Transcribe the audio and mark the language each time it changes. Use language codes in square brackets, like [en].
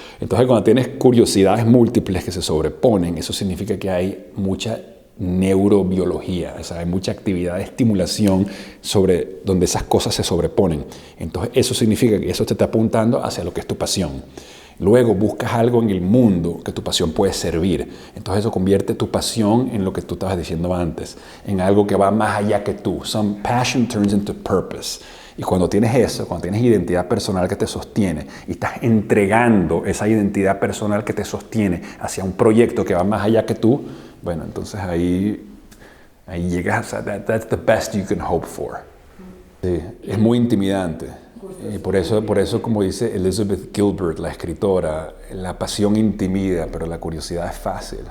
[es] Entonces, cuando tienes curiosidades múltiples que se sobreponen, eso significa que hay mucha neurobiología, o sea, hay mucha actividad de estimulación sobre donde esas cosas se sobreponen. Entonces, eso significa que eso te está apuntando hacia lo que es tu pasión. Luego buscas algo en el mundo que tu pasión puede servir. Entonces eso convierte tu pasión en lo que tú estabas diciendo antes, en algo que va más allá que tú. [en] Some passion turns into purpose. [es] Y cuando tienes eso, cuando tienes identidad personal que te sostiene y estás entregando esa identidad personal que te sostiene hacia un proyecto que va más allá que tú, bueno, entonces ahí llegas a [en] that's the best you can hope for. [es] Sí, es muy intimidante. Y por eso, como dice Elizabeth Gilbert, la escritora, la pasión intimida, pero la curiosidad es fácil.